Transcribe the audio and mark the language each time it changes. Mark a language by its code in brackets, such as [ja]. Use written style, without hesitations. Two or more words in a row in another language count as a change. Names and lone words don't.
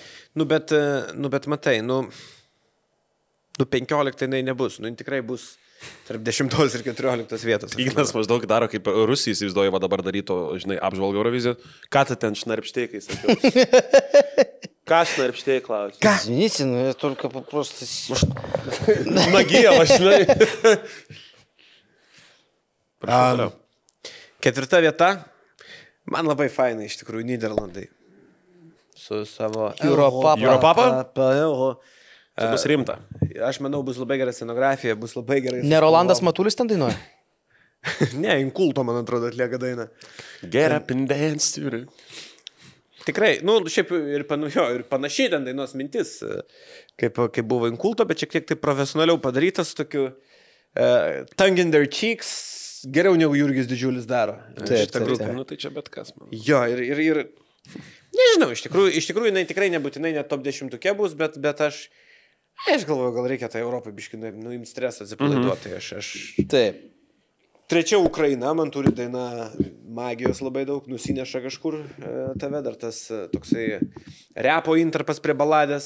[lt] Nu, bet matai, 15 jinai nebus. Nu, tikrai bus tarp 10 ir 14 vietos. Ignas maždaug daro kaip Rusija įsivaizduoja, va dabar darytų, žinai, apžvalgą Euroviziją. Ką tu ten šnarpštėjai, kai sakiau? Ką šnarpštėjai, klausiu? Ką? [ru] Извините, но я только просто... [lt] Magija, žinai. Ketvirta vieta. Man labai fainai, iš tikrųjų, Nyderlandai. Su savo... Europapa? Tai bus rimta. Aš manau, bus labai gera scenografija, bus labai gerai... Ne Rolandas Matulis ten dainuoja? Ne, Inkulto, man atrodo, atlieka dainą. [en] Get up and dance, [lt] turi. Tikrai, nu, šiaip ir panašiai ten dainos mintis, kaip buvo Inkulto, bet šiek tiek tai profesionaliau padarytas, tokiu [en] tongue in their cheeks, [lt] geriau negu Jurgis Didžiulis daro. Taip. Nu, tai čia bet kas, man. Jo, ir nežinau, iš tikrųjų, jinai tikrai nebūtinai net top 10 bus, bet aš galvoju, gal reikia tai Europai biškinai nuimti stresą, atsipalaiduoti. Taip. Trečia Ukraina, man turi daina magijos labai daug, nusineša kažkur tave, dar tas toksai repo intarpas prie baladės.